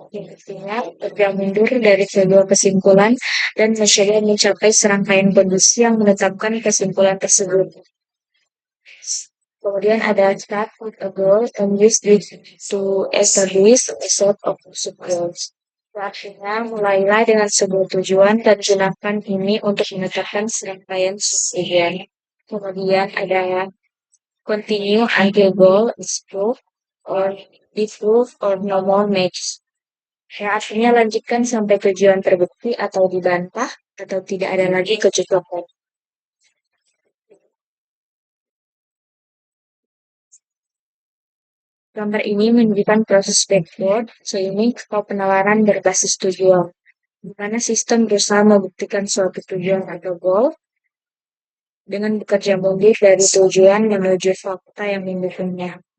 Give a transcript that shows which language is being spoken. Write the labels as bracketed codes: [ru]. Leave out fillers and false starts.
[id] Yang artinya bergerak mundur dari kedua kesimpulan dan mencoba mencapai serangkaian kondisi yang menetapkan kesimpulan tersebut. Kemudian ada [en] start with a goal and use this to establish a set of goals. [id] Artinya, mulailah dengan sebuah tujuan dan gunakan ini untuk menetapkan serangkaian tujuan. Kemudian ada [en] continue until goal is proved or disproved or no more match. [id] Ya, artinya lanjutkan sampai tujuan terbukti atau dibantah atau tidak ada lagi kecocokan. Gambar ini menunjukkan proses backward seiring atau penalaran berbasis tujuan, di mana sistem berusaha membuktikan suatu tujuan atau goal dengan bekerja mundur dari tujuan menuju fakta yang mendukungnya.